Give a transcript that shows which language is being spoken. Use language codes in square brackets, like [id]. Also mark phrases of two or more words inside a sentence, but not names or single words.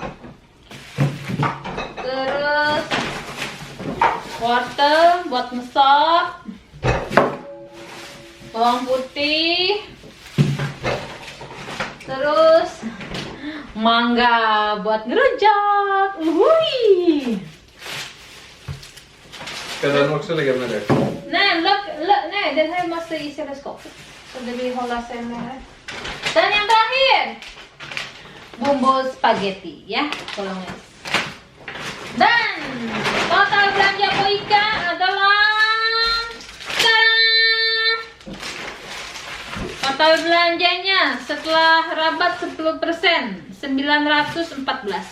[id] Terus wortel buat masak, bawang putih, terus mangga buat ngerujak. Wuih. [sv] Ska den också ligga med det? Nej, den här måste i kylskåpet. Så det vill hålla sig med. [id] Dan yang terakhir, bumbu spaghetti ya, bolognese. Dan total belanja Poika adalah total belanjanya setelah rabat 10% 914.